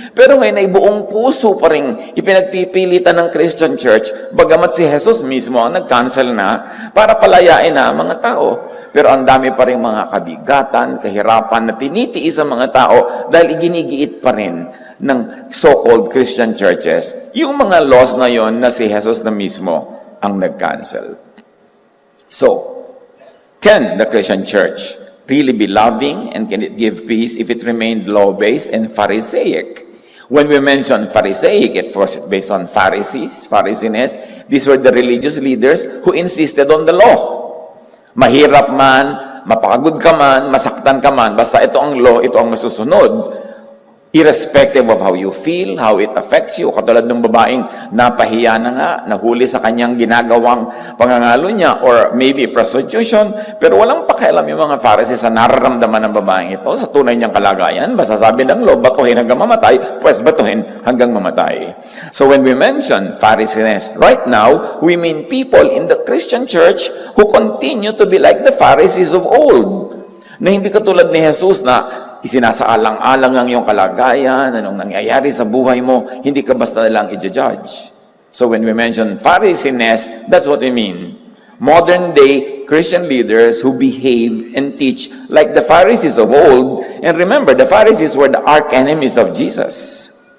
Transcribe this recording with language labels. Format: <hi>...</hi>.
<tl>Pero ngayon ay buong puso pa rin ipinagpipilitan ng Christian church, bagamat si Jesus mismo ang nag-cancel na para palayain na mga tao. Pero ang dami pa rin mga kabigatan, kahirapan na tinitiis ang mga tao dahil iginigiit pa rin ng so-called Christian churches, yung mga laws na yon na si Jesus na mismo ang nag-cancel.</tl> <en>So, can the Christian church really be loving and can it give peace if it remained law-based and Pharisaic? When we mention Pharisaic, it was based on Pharisees, Pharisees. These were the religious leaders who insisted on the law.</en> <tl>Mahirap man, mapakagod ka man, masaktan ka man, basta ito ang law, ito ang masusunod.</tl> <en>Irrespective of how you feel, how it affects you.</en> <tl>Katulad ng babaeng napahiya na nga, nahuli sa kanyang ginagawang pangangalo niya,</tl> <en>or maybe prostitution,</en> <tl>pero walang pakialam yung mga Pharisees sa nararamdaman ng babaeng ito sa tunay niyang kalagayan. Basta sabi ng law, batuhin hanggang mamatay, pues batuhin hanggang mamatay.</tl> <en>So when we mention Pharisees right now, we mean people in the Christian church who continue to be like the Pharisees of old.</en> <tl>Na hindi katulad ni Jesus na isinasaalang-alang ang iyong kalagayan, anong nangyayari sa buhay mo, hindi ka basta lang i-judge.</tl> <en>So when we mention Pharisees, that's what we mean. Modern-day Christian leaders who behave and teach like the Pharisees of old. And remember, the Pharisees were the arch-enemies of Jesus.</en>